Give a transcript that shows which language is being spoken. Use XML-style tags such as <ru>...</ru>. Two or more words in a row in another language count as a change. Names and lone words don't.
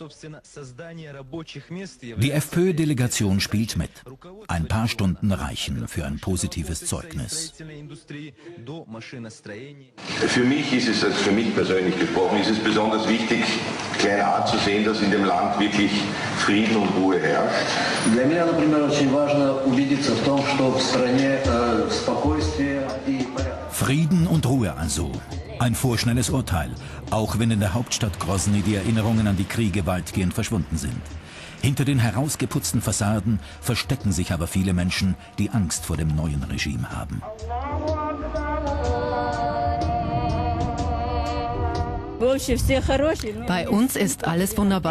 <de>Die FPÖ-Delegation spielt mit. Ein paar Stunden reichen für ein positives Zeugnis. Für mich ist es, für mich persönlich gesprochen, ist es besonders wichtig, klar zu sehen, dass in dem Land wirklich Frieden und Ruhe herrscht.</de> <ru>Для меня, например, очень важно убедиться в том, что в стране спокойствие и порядок.</ru> <de>Frieden und Ruhe also. Ein vorschnelles Urteil, auch wenn in der Hauptstadt Grosny die Erinnerungen an die Kriege weitgehend verschwunden sind. Hinter den herausgeputzten Fassaden verstecken sich aber viele Menschen, die Angst vor dem neuen Regime haben. Bei uns ist alles wunderbar.</de>